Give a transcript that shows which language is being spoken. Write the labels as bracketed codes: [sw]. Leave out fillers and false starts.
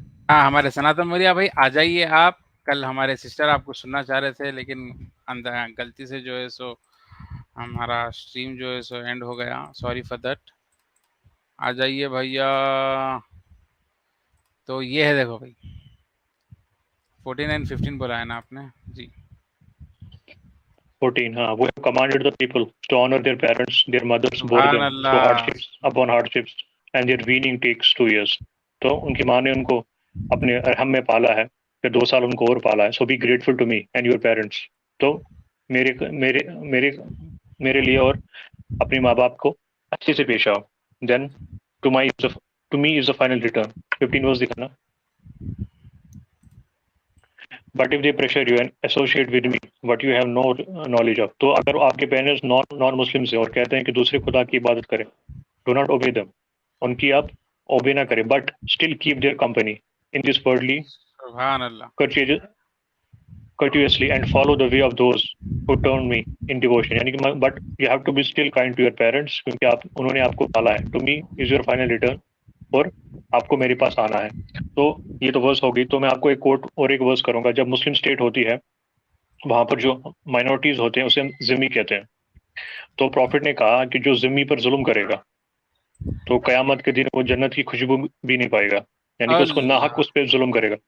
[ur] ہاں ہمارے سناتن موریہ بھائی آ جائیے آپ. کل ہمارے سسٹر آپ کو سننا چاہ رہے تھے لیکن غلطی سے جو ہے سو ہمارا اسٹریم جو ہے سو اینڈ ہو گیا, سوری فار دیٹ. آ جائیے بھیا. تو یہ ہے دیکھو بھائی 14 and 15 بولا ہے نا آپ نے. جی 14. [en] ہاں, we have commanded the people to honor their parents. Their mothers bore [ur] سبحان [en] them [ur] Allah. [en] through hardships upon hardships, and their weaning takes 2 years. [ur] تو ان کی ماں نے ان کو اپنے رحم میں پالا ہے, پھر 2 سال ان کو اور پالا ہے. [en] So be grateful to me and your parents. [ur] تو میرے لیے اور اپنے ماں باپ کو اچھے سے پیش آؤ. [en] Then to me is the final return. [ur] 15 verse دکھانا. [en] But if they pressure you and associate with me what you have no knowledge of, [ur] تو اگر آپ کے پیرنٹس نان مسلم سے اور کہتے ہیں کہ دوسرے خدا کی عبادت کریں, [en] do not obey them, [ur] ان کی آپ obey نہ کریں, [en] but still keep their company in this worldly [ur] سبحان اللہ. [en] courteously and follow the way of those who turn me in devotion. [ur] یعنی کہ [en] but you have to be still kind to your parents [ur] کیونکہ انہوں نے آپ کو پالا ہے. [en] To me is your final return, [ur] اور آپ کو میرے پاس آنا ہے. تو یہ تو ورس ہوگی. تو میں آپ کو ایک کوٹ اور ایک ورس کروں گا. جب مسلم اسٹیٹ ہوتی ہے وہاں پر جو مائنورٹیز ہوتے ہیں اسے ہم ذمی کہتے ہیں. تو پروفٹ نے کہا کہ جو ذمی پر ظلم کرے گا تو قیامت کے دن وہ جنت کی خوشبو بھی نہیں پائے گا, یعنی کہ اس کو ناحق اس پہ ظلم کرے گا.